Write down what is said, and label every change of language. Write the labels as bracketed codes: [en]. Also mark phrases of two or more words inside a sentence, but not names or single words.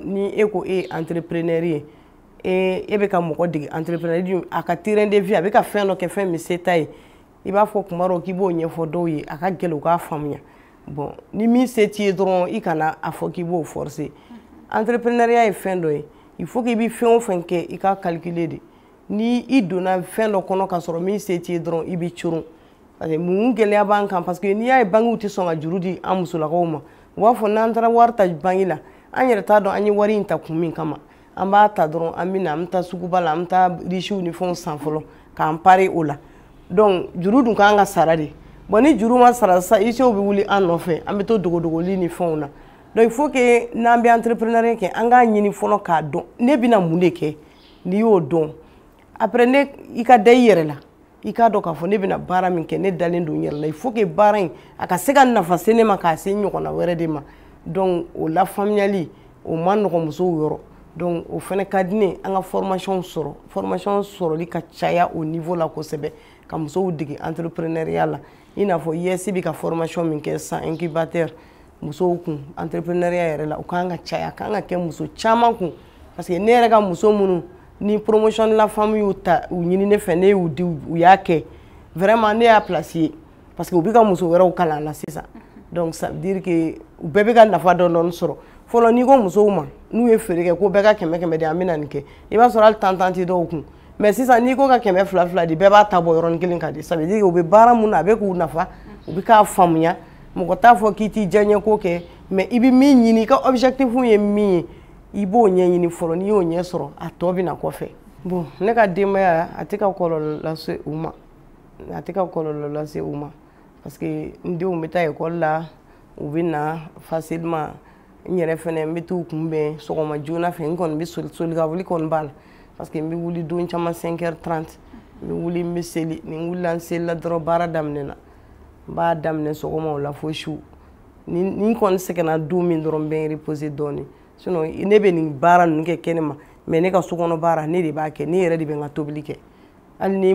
[bm] ni e ko e ye entrepreneur ye e bɛ ka mɔgɔ dege entrepreneur a ka [fr] terrain de vie [bm] a bɛ ka fɛn dɔ kɛ fɛn min se t'a ye i b'a fɔ kuma dɔ k'i b'o ɲɛfɔ dɔw ye a ka gɛlɛn u k'a faamuya bon ni min se t'i ye dɔrɔn i kana a fɔ k'i b'o [fr] forcer entrepreneuriat [bm] ye fɛn dɔ ye [fr] il faut que [bm] i bɛ fɛn o fɛn kɛ i ka calculer de ni i donna fɛn dɔ kɔnɔ ka sɔrɔ min se t'i ye dɔrɔn i bɛ coron [fr] parce que [bm] mun gɛlɛya b'an kan [fr] parce que [bm] n'i y'a ye bangew tɛ sɔn ka juru di an musolakaw ma u b'a fɔ n'an taara wari ta bange la an yɛrɛ t'a dɔn an ye wari in ta kun min kama an b'a ta dɔrɔn an bɛ na an bɛ taa suguba la an bɛ taa riches ni fɛnw san fɔlɔ k'an pare o la donc juru dun k'an ka sara de bon ni juru ma sara sisan riches bɛ wuli an nɔfɛ an bɛ to dogoli ni fɛnw na donc [fr] il faut que [bm] n'an bɛ entrepreneur kɛ an k'a ɲini fɔlɔ k'a dɔn ne bɛna mun de kɛ n'i y'o dɔn après ne i ka da i yɛrɛ la i k'a dɔn k'a fɔ ne bɛna baara min kɛ ne dalen don n yɛrɛ la [fr] il faut que [bm] baara in a ka se ka nafa se ne ma k'a se ɲɔgɔnna wɛrɛ de ma donc o la faamuyali o ma nɔgɔn musow yɔrɔ donc o fana ka di ne an ka formation sɔrɔli ka caya o niveau la kosɛbɛ ka musow dege entrepreneuriat la i n'a fɔ IES bɛ ka formation min kɛ san incubateur musow kun entrepreneuriat yɛrɛ la o kan ka caya kan ka kɛ muso caman kun [fr] parce que [bm] ne yɛrɛ ka muso minnu ni [fr] promotion la femme [bm] y'u ta u ɲini ne fɛ ne y'u di u y'a kɛ vraiment ne y'a placer parce que u bɛ ka muso wɛrɛw kalan la sisan donc [fr] ça veut dire que [bm] u bɛɛ bɛ ka nafa dɔɔni sɔrɔ fɔlɔ n'i ko musow ma n'u ye feere kɛ ko bɛɛ ka 100 de an bɛna nin kɛ i b'a sɔrɔ hali tan tɛ dɔw kun mais sisan n'i ko ka 200 di bɛɛ b'a ta bɔ yɔrɔnin kelen ka di [fr] ça veut dire que [bm] u bɛ baara mun na a bɛ k'u nafa u bɛ k'a faamuya mɔgɔ t'a fɔ k'i t'i diyaɲɛ ko kɛ mais i bɛ min ɲini i ka objectif ye min ye i b'o ɲɛɲini fɔlɔ n'i y'o ɲɛ sɔrɔ a tɔ bɛ na kɔfɛ bon ne ka denbaya a tɛ ka kɔlɔlɔ lase u ma [fr] parce que [bm] n denw bɛ taa école la u bɛ na facilement n yɛrɛ fɛnɛ n bɛ t'u kunbɛn sɔgɔma joona fɛ n kɔni bɛ soli ka wuli kɔni b'a la [fr] parce que [bm] n bɛ wuli don caman 5h30 n bɛ wuli n bɛ seli ni n wulila n selila dɔrɔn baara daminɛna n b'a daminɛ sɔgɔma o la fo su ni n kɔni sɛgɛnna don min dɔrɔn n bɛ n reposer dɔɔni sinon ne bɛ nin baara ninnu kɛ kɛnɛma mais ne ka sokɔnɔ baara ne de b'a kɛ ne yɛrɛ de bɛ n ka tobili kɛ hali ni